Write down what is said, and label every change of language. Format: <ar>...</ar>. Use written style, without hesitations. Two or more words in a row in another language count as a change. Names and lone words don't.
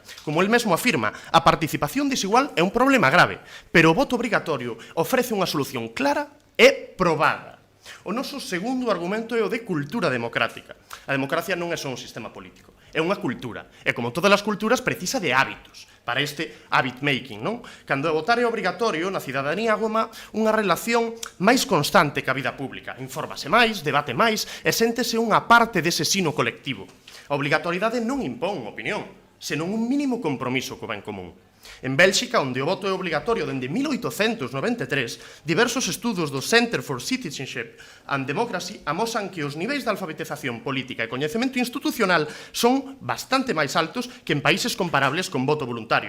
<gl>Como el mesmo afirma, a participación desigual é un problema grave, pero o voto obrigatorio ofrece unha solución clara e probada. O noso segundo argumento é o de cultura democrática. A democracia non é só un sistema político, é unha cultura, e como todas as culturas precisa de hábitos para este</gl> <en>habit making,</en> <gl>non? Cando votar é obrigatorio, na cidadanía goma unha relación máis constante ca vida pública, infórmase máis, debate máis e séntese unha parte dese sino colectivo. A obrigatoriedade non impón opinión, senón un mínimo compromiso co ben común. En Bélxica, onde o voto é obligatorio dende 1893, diversos estudos do Center for Citizenship and Democracy amosan que os niveis de alfabetización política e coñecemento institucional son bastante máis altos que en países comparables con voto voluntario.</gl>